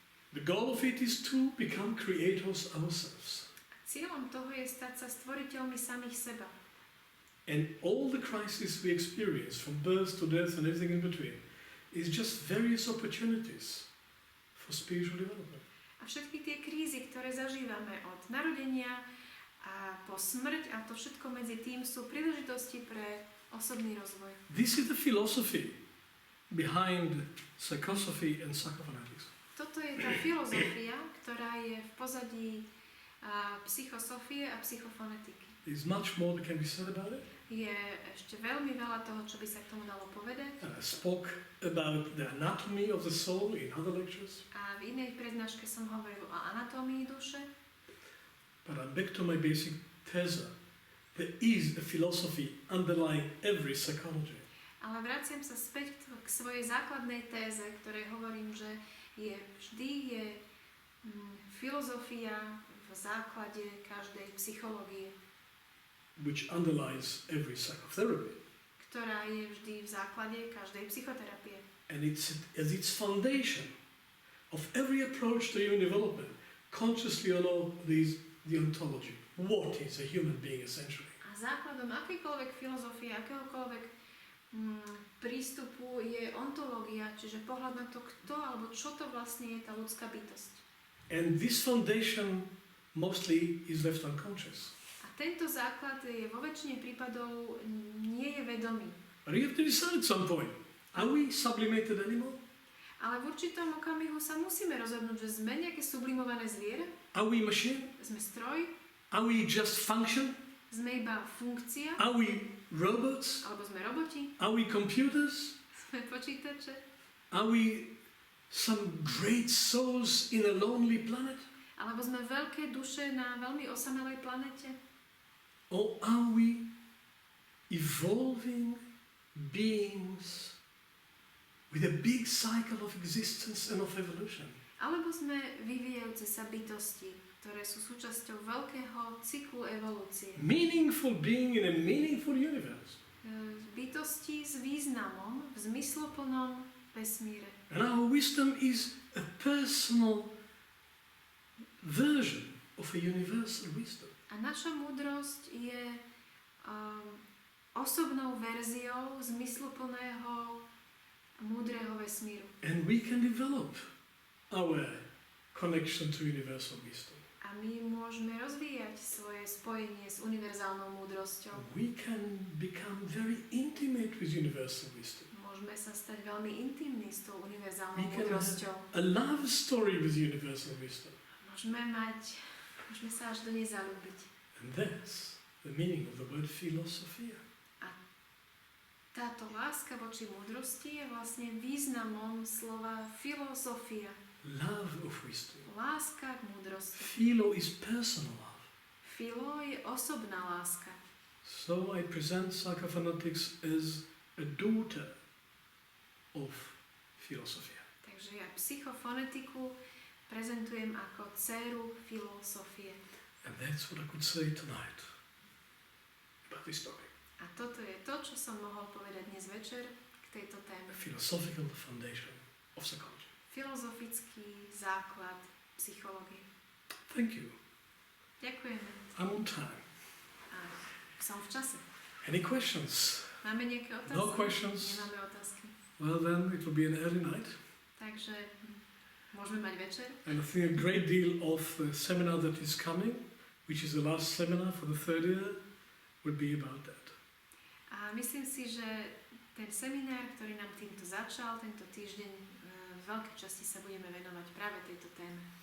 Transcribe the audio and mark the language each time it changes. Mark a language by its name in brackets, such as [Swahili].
[English] The goal of it is to become creators ourselves. [Slovak] cieľom toho je stať sa stvoriteľmi samých seba. [English] And all the crises we experience, from birth to death and everything in between, is just various opportunities for spiritual development. [Slovak] A všetky tie krízy, ktoré zažívame od narodenia a po smrť a to všetko medzi tým sú príležitosti pre osobný rozvoj. [English] This is the philosophy behind psychosophy and psychophonetics. [Slovak] Toto je tá filozofia, ktorá je v pozadí psychosofie a psychofonetiky. [English] There's much more that can be said about it. [Slovak] Je ešte veľmi veľa toho, čo by sa k tomu dalo povedať. [English] And I spoke about the anatomy of the soul in other lectures. [Slovak] A v inej prednáške som hovoril o anatómii duše. [English] But I'm back to my basic teza. There is a philosophy underlying every psychology. [Slovak] Ale vraciam sa späť k svojej základnej téze, ktorej hovorím, že vždy je filozofia v základe každej psychológie. [English] Which underlies every psychotherapy. [Slovak] Ktorá je vždy v základe každej psychoterapie. [English] And it's as its foundation of every approach to human development, consciously or not, the ontology. What is a human being essentially? [Slovak] A základom akejkoľvek filozofie, akéhokoľvek prístupu je ontológia, čiže pohľad na to, kto alebo čo to vlastne je tá ľudská bytosť. [English] And this foundation mostly is left unconscious. [Slovak] A tento základ je vo väčšine prípadov nie je vedomý. [English] But you have to decide at some point, are we sublimated animal? [Slovak] Ale v určitom okamihu sa musíme rozhodnúť, že sme nejaké sublimované zviera? [English] Are we machine? [Slovak] Sme stroj? [English] Are we just function? [Slovak] Sme iba funkcia? [English] Are we robots? [Slovak] Alebo sme roboti? [English] Are we computers? [Slovak] Sme počítače? [English] Are we some great souls in a lonely planet? [Slovak] Alebo sme veľké duše na veľmi osamelej planete? [English] Or are we evolving beings with a big cycle of existence and of evolution? [Slovak] Alebo sme vyvíjajúce sa bytosti, ktoré sú súčasťou veľkého cyklu evolúcie. [English] Meaningful being in a meaningful universe. [Slovak] Bytosti s významom v zmysluplnom vesmíre. [English] And our wisdom is a personal version of a universal wisdom. [Slovak] A naša múdrosť je osobnou verziou zmysluplného múdreho vesmíru. [English] And we can develop our connection to universal wisdom. [Slovak] A my môžeme rozvíjať svoje spojenie s univerzálnou múdrosťou. [English] We can become very intimate with universal wisdom. [Slovak] Môžeme sa stať veľmi intimní s tou univerzálnou [English] We can [Slovak] múdrosťou. [English] have a love story with universal wisdom. [Slovak] Môžeme sa až do nej zaľúbiť. [English] And that's the meaning of the word philosophia. [Slovak] Táto láska voči múdrosti je vlastne významom slova filozofia. [English] Love of wisdom. [Slovak] Láska k múdrosti. [English] Philo is personal love. [Slovak] Philo je osobná láska. [English] So I present Psychophonetics as a daughter of philosophia. [Slovak] Takže ja psychofonetiku prezentujem ako dcéru filozofie. [English] And that's what I could say tonight about this topic. [Slovak] A toto je to, čo som mohol povedať dnes večer k tejto téme. [English] A philosophical foundation of psychology. [Slovak] Filozofický základ psychológie. [English] Thank you. [Slovak] Ďakujeme. [English] I'm on time. [Slovak] A som v čase. [English] Any questions? [Slovak] Máme nejaké otázky? [English] No questions. [Slovak] Nemáme otázky. [English] Well then, it will be an early night. [Slovak] Takže môžeme mať večer. [English] And I think a great deal of the seminar that is coming, which is the last seminar for the third year, will be about that. [Slovak] A myslím si, že ten seminár, ktorý nám týmto začal, tento týždeň, v veľkej časti sa budeme venovať práve tejto téme.